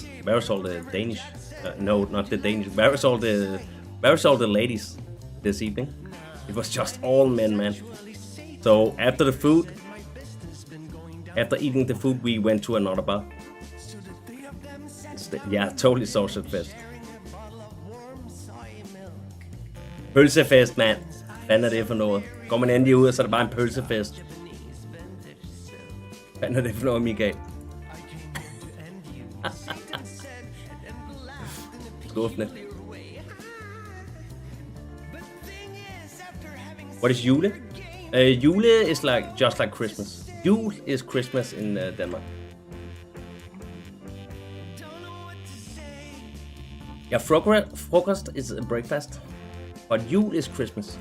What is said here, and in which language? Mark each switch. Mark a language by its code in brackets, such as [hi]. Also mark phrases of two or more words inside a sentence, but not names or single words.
[en] Where's all the Danish? No, not the Danish. Where's all the ladies this evening? It was just all men, man. So after the food, after eating the food, we went to another bar. Yeah, totally social fest. [da] Pølsefest, mand. Hvad er det for noget? Går man endelig ud, og så er det bare en pølsefest. Hvad er det for noget, Michael? Skuffende. [en] What is jule? Jule is like just like Christmas. Jule is Christmas in Denmark. Yeah, frokost is a breakfast, but jul is Christmas.